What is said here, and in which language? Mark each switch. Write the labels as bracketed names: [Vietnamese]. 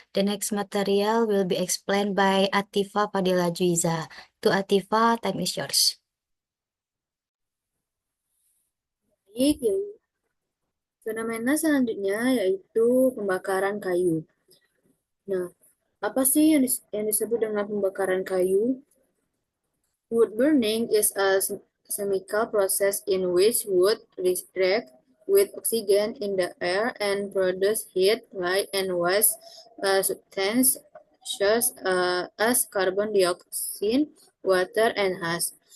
[English] The next material will be explained by Atifa Fadila Juiza. To Atifa, time is yours. [Indonesian] Baik, fenomena selanjutnya yaitu pembakaran kayu. Nah, apa sih yang disebut dengan pembakaran kayu? [English] Wood burning is a chemical process in which wood reacts with oxygen in the air and produce heat, light, and waste substances such as carbon dioxide, water, and ash.